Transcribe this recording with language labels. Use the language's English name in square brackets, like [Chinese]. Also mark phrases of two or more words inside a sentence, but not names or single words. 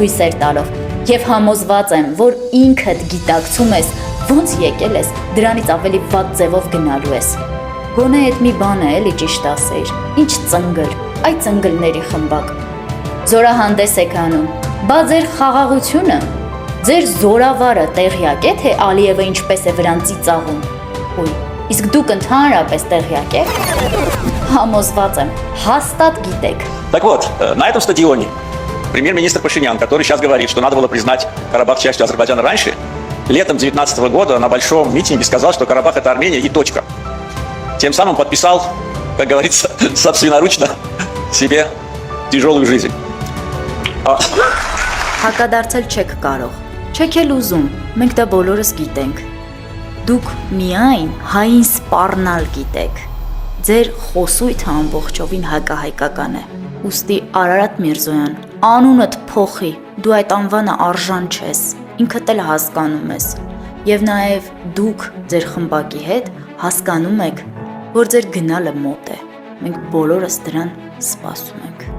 [Armenian] հույսեր տալով, եւ համոզված եմ, որ ինքդ գիտակցում ես, ոնց եկել ես, դրանից ավելի վատ ձևով գնալու ես։ Գոնե այդ մի բան է, էլի ճիշտ ասեիր, ինչ ծնգլ, այդ ծնգլների խմբակ։ Զորահանդես եք անում, բա ձեր խաղաղությունը, ձեր զորավարը տեղյակ է, թե Ալիևը ինչպես է վրան ծիծաղում։ Ուй, իսկ դուք ընդհանրապես տեղյակ եք։ Համոզված եմ, հաստատ գիտեք։ [Russian] Так вот, на этом стадионе премьер-министр Пашинян, который сейчас говорит, что надо было признать Карабах частью Азербайджана раньше, летом 2019 года на большом митинге сказал, что Карабах это Армения и точка. Тем самым подписал, как говорится, собственноручно себе тяжелую жизнь. [Armenian] Հակադարձել չեք կարող, չեք էլ ուզում, մենք դա բոլորս գիտենք։ Դուք միայն հային սպառնալ գիտեք։ Ձեր խոսույթը ամբողջովին հակահայկական է։ Ուստի Արարատ Միրզոյան, անունդ փոխի, դու այդ անվանը արժան չես, ինքդ էլ հասկանում ես։ Եվ նաև դուք ձեր խմբակի հետ հասկանում եք, որ ձեր գնալը մոտ է։ Մենք բոլորս դրան սպասում ենք։